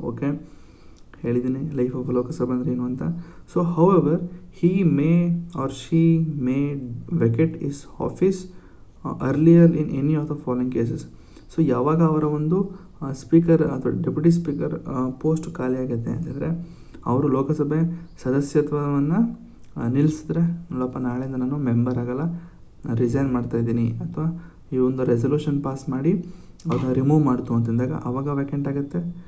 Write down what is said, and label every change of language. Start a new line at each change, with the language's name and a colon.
Kannada: Okay, ಹೇಳಿದ್ದೀನಿ life of Lok Sabha ಅಂದರೆ ಏನು ಅಂತ.
English: So however he may or she may vacate his office earlier in any of the following cases.
Kannada: So ಯಾವಾಗ ಅವರ ಒಂದು ಸ್ಪೀಕರ್ ಅಥವಾ ಡೆಪ್ಯೂಟಿ ಸ್ಪೀಕರ್ ಪೋಸ್ಟ್ ಖಾಲಿ ಆಗುತ್ತೆ ಅಂತಂದರೆ ಅವರು ಲೋಕಸಭೆ ಸದಸ್ಯತ್ವವನ್ನು ನಿಲ್ಲಿಸಿದ್ರೆ, ನೋಡಪ್ಪ ನಾಳೆಯಿಂದ ನಾನು ಮೆಂಬರ್ ಆಗಲ್ಲ, ರಿಸೈನ್ ಮಾಡ್ತಾಯಿದ್ದೀನಿ, ಅಥವಾ ಈ ಒಂದು ರೆಸಲ್ಯೂಷನ್ ಪಾಸ್ ಮಾಡಿ ಅವ್ರನ್ನ ರಿಮೂವ್ ಮಾಡ್ತು ಅಂತಂದಾಗ ಆವಾಗ ವೇಕೆಂಟ್ ಆಗುತ್ತೆ.